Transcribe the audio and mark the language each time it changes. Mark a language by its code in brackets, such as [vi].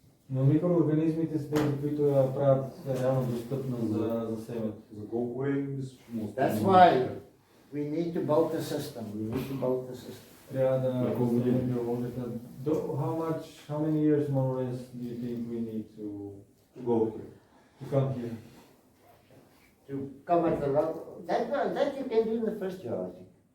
[bg] Но микроорганизмите са тези, които я правят реално достъпна за семето. За колко е? [en] That's why we need to build the system. [bg] Трябва да възстановим биологията. [en] How many years more or less do you think we need to go here? To come here? To come at the level that you can do in the first year, I think.